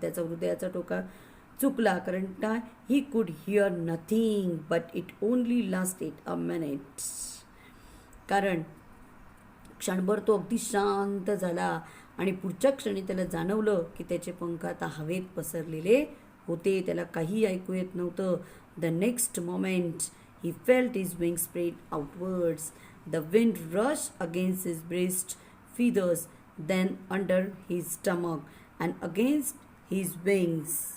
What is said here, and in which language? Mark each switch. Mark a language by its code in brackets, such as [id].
[mr] त्याचा हृदयाचा ठोका चुकला. कारण काय, [en] He could hear nothing but it only lasted a minute. [mr] कारण क्षणभर तो अगदी शांत झाला आणि पुढच्या क्षणी त्याला जाणवलं की त्याचे पंख आता हवेत पसरलेले होते. त्याला काही ऐकू येत नव्हतं. [en] The next moment he felt his wing spread outwards. The wind rush against his breast feathers, then under his stomach and against his wings.